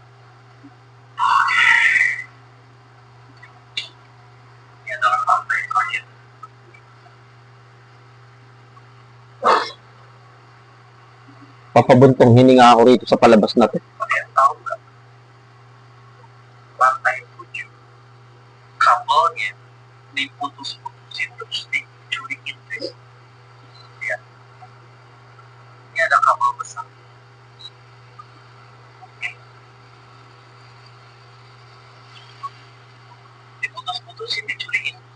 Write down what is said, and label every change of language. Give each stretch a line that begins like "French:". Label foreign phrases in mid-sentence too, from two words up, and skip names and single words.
Indonesian: Ini adalah pantai terakhir.
Filipino: Papabuntong hininga ako rito sa palabas na to.
Indonesian: Kalian tahu nggak? Lantai 7 kabelnya diputus-putusin terus dicurikin, guys. Lihat. Ini ada kabel besar. Diputus-putusin dicurikin.